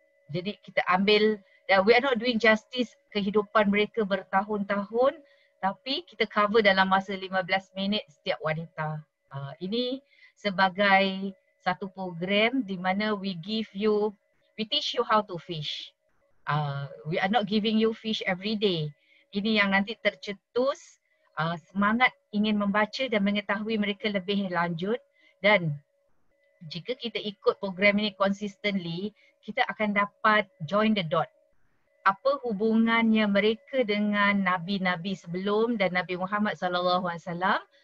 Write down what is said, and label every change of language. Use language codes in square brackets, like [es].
[ms] Jadi kita ambil, [en] we are not doing justice [ms] kehidupan mereka bertahun-tahun, tapi kita cover dalam masa 15 minit setiap wanita. Ini sebagai satu program di mana [en] we teach you how to fish. We are not giving you fish every day. [ms] Ini yang nanti tercetus semangat ingin membaca dan mengetahui mereka lebih lanjut. Dan jika kita ikut program ini consistently, kita akan dapat [en] join the dot. [ms] Apa hubungannya mereka dengan nabi-nabi sebelum dan Nabi Muhammad sallallahu alaihi wasallam?